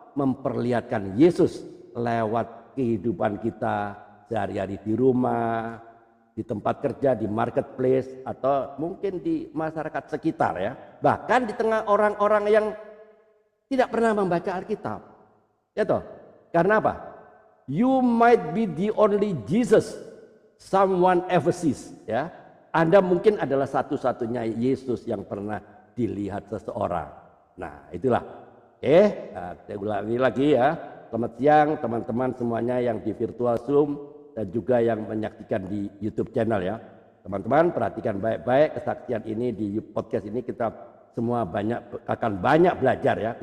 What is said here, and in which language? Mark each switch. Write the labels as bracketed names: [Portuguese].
[Indonesian] Memperlihatkan Yesus lewat kehidupan kita sehari-hari di rumah, di tempat kerja, di marketplace, atau mungkin di masyarakat sekitar ya. Bahkan di tengah orang-orang yang tidak pernah membaca Alkitab. Ya toh? Karena apa? [English] You might be the only Jesus someone ever sees ya. [Indonesian] Anda mungkin adalah satu-satunya Yesus yang pernah dilihat seseorang. Nah itulah. Saya ulangi lagi ya. Selamat siang teman-teman semuanya yang di virtual Zoom dan juga yang menyaksikan di YouTube channel ya. Teman-teman perhatikan baik-baik kesaksian ini di podcast ini, kita semua akan banyak belajar ya.